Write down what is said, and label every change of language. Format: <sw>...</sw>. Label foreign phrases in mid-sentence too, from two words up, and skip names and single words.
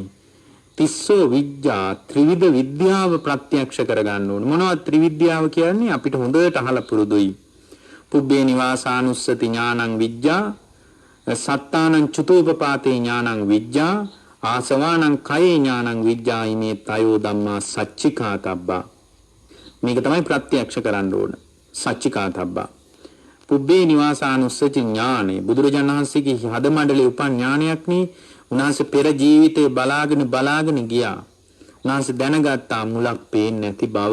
<pi>තිස්සෝ විද්‍යා</pi> <si>ත්‍රිවිධ විද්‍යාව ප්‍රත්‍යක්ෂ කරගන්න ඕන. මොනවද ත්‍රිවිද්‍යාව කියන්නේ? අපිට හොඳට අහලා පුරුදුයි.</si> <pi>පුබ්බේ නිවාසානුස්සති ඥානං විද්‍යා, සත්තානං චුතෝපපාතේ ඥානං විද්‍යා, ආසවානං කයේ ඥානං විද්‍යා ඉමේ තයෝ ධම්මා සච්චිකාතබ්බා.</pi> <si>මේක තමයි ප්‍රත්‍යක්ෂ කරන්න ඕන. සච්චිකාතබ්බා.</si> <pi>පුබ්බේ නිවාසානුස්සති ඥානෙ</pi> <si>බුදුරජාණන් වහන්සේගේ හදමණ්ඩලේ උපන් ඥානයක් නේ. උන්වහන්සේ පෙර ජීවිතේ බලාගෙන ගියා. උන්වහන්සේ දැනගත්තා මුලක් පේන්නේ නැති බව.</si>